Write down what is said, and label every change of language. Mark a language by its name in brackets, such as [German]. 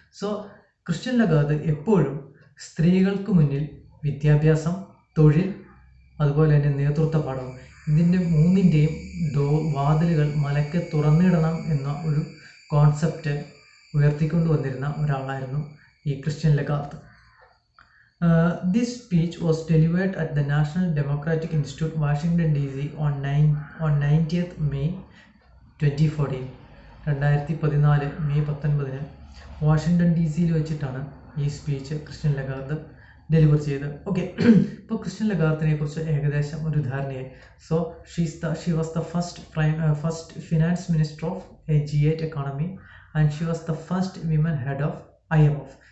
[Malayalam] So Christian Lagarde എപ്പോഴും സ്ത്രീകൾക്ക് മുന്നിൽ വിദ്യാഭ്യാസം, തൊഴിൽ, അതുപോലെ തന്നെ നേതൃത്വ പാഠവും, ഇതിൻ്റെ 3ൻ്റെയും വാതിലുകൾ മലക്കെ തുറന്നിടണം എന്ന ഒരു കോൺസെപ്റ്റ് ഉയർത്തിക്കൊണ്ടുവന്നിരുന്ന ഒരാളായിരുന്നു ഈ Christian Lagarde. [English] This speech was delivered at the National Democratic Institute, Washington, D.C. on 90th May 2014. [Malayalam] 2014 May 19 Washington D സിയിൽ വെച്ചിട്ടാണ് ഈ സ്പീച്ച് ക്രിസ്റ്റ്യൻ ലഗാർഡ് ഡെലിവർ ചെയ്തത്. ഓക്കെ, ഇപ്പോൾ ക്രിസ്റ്റ്യൻ ലഗാർഡിനെ കുറിച്ച് ഏകദേശം ഒരു ധാരണയായി. [English] So she was the first finance minister of a G8 economy and she was the first women head of IMF.